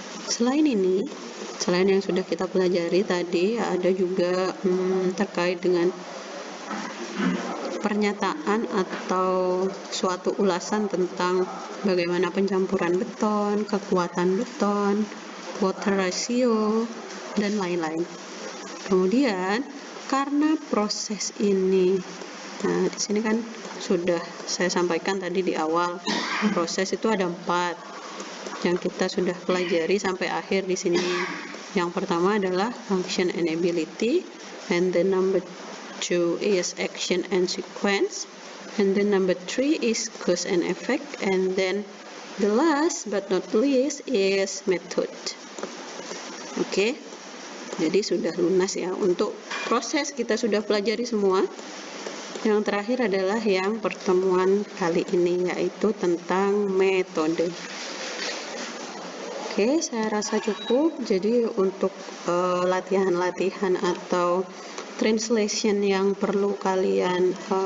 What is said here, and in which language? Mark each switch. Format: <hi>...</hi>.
<id>Selain ini, selain yang sudah kita pelajari tadi, ada juga terkait dengan pernyataan atau suatu ulasan tentang bagaimana pencampuran beton, kekuatan beton, water ratio, dan lain-lain. Kemudian karena proses ini, nah di sini kan sudah saya sampaikan tadi di awal, proses itu ada 4 yang kita sudah pelajari sampai akhir di sini. Yang pertama adalah</id> <en>function and ability, and then number 2 is action and sequence, and then number 3 is cause and effect, and then the last but not least is method.</en> <id>Oke, jadi sudah lunas ya. Untuk proses kita sudah pelajari semua. Yang terakhir adalah yang pertemuan kali ini, yaitu tentang metode. Oke, saya rasa cukup. Jadi untuk latihan-latihan atau translation yang perlu kalian</id>